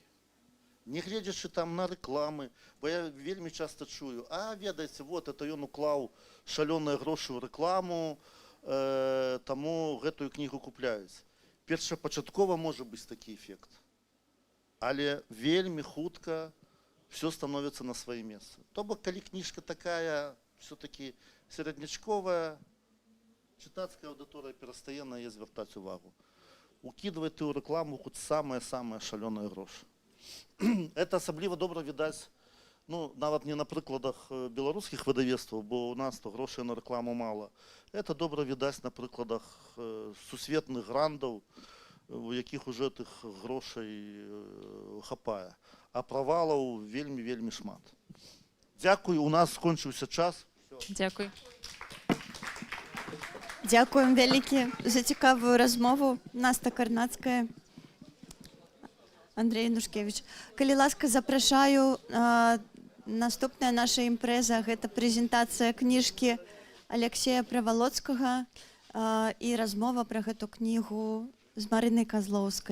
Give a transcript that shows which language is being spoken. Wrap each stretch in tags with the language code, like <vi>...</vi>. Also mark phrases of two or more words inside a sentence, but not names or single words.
<be>Не гледзячы там на рэкламы, бо я вельмі часта чую, ведаеце,</be> <ru>вот, это</ru> <be>ён уклаў шалёныя грошы ў рэкламу, таму гэтую кнігу купляюць. Першапачаткова можа быць такі эфект. Але вельмі хутка</be> <ru>все становится на свои места.</ru> <be>То бок, калі</be> <ru>книжка такая все-таки середнячковая, читацкая аудитория</ru> <be>перестае на яе звяртаць увагу.</be> <ru>Укидывать ты ў рекламу хоть самые-самые</ru> <be>шалёныя грошы. Это асабліва добра відаць, ну, нават не на прыкладах беларускіх выдавецтваў, бо у нас то грошай на рэкламу мала. Это добра відаць на прыкладах сусветных грандаў, у якіх уже тых грошай хапае. А правалаў вельмі шмат. Дзякуй, у нас скончыўся час. Дзякуй. Дякуємо вялікі за цікаву розмову. Наста Карнацкая, Андрей Янушкевич. Калі ласка, запрашаю. Наступная наша імпрэза – гэта прэзентацыя кніжкі Алексея Правалоцкага і размова пра гэту кнігу з Марынай Казлоўскай.</be>